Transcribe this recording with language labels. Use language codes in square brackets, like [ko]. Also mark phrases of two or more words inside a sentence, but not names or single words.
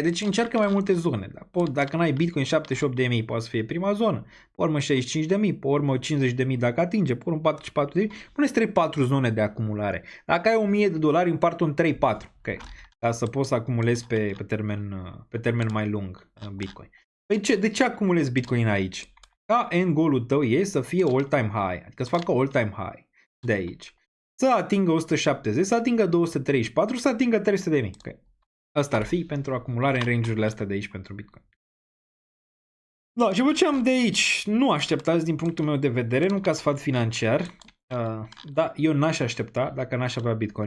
[ro] Deci încearcă mai multe zone. Dacă n-ai Bitcoin 78.000 poate să fie prima zonă, pe urmă 65.000, pe urmă 50.000 dacă atinge, pe urmă 44.000, puneți 3-4 zone de acumulare. Dacă ai $1.000, împart-o în 3-4, okay. Ca să poți să acumulezi pe termen mai lung Bitcoin. Păi de ce acumulezi Bitcoin aici? Ca [en] end goal- [ro] ul tău e să fie [en] all-time high, [ro] adică să facă [en] all-time high [ro] de aici. Să atingă 170, să atingă 234, să atingă 300.000. Okay. Asta ar fi pentru acumulare în range-urile astea de aici pentru Bitcoin. Da, și vă ce am de aici? Nu așteptați din punctul meu de vedere, nu ca sfat financiar. Da, eu n-aș aștepta dacă n-aș avea Bitcoin.